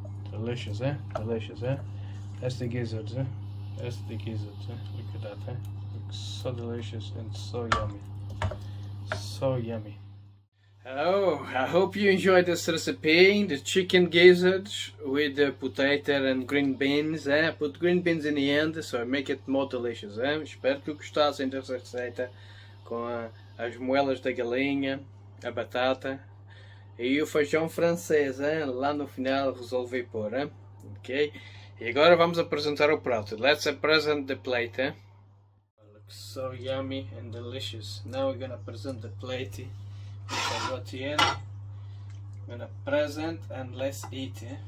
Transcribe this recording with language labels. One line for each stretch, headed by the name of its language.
English: Delicious, Delicious, That's the gizzards, That's the gizzards, Look at that, Looks so delicious and so yummy. So yummy. Oh, I hope you enjoyed this recipe, the chicken gizzards with the potato and green beans. I put green beans in the end, so I make it more delicious.
Portuguese: Espero que gostassem dessa receita com as moelas da galinha, a batata e o feijão francês. Lá no final resolvi pôr. Ok? E agora vamos apresentar o prato.
English: Let's present the plate. It looks so yummy and delicious. Now we're gonna present the plate. I got here. I'm gonna present and let's eat.